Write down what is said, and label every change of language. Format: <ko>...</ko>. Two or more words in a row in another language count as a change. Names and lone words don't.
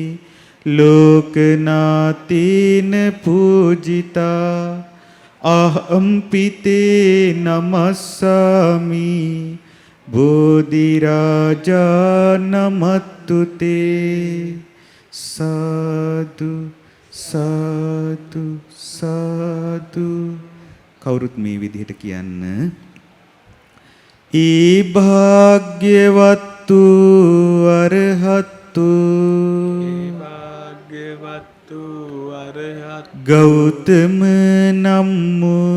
<pi>ලෝකනාතේන පූජිතා අහම්පිතේ නමස්සාමි බෝධි රාජා නමත්තුතේ සාදු සාදු සාදු</pi> <si>කවුරුත් මේ විදිහට කියන්න ඒ භාග්‍යවත්තු අරහත්තු ගෞතම නම්මු</si>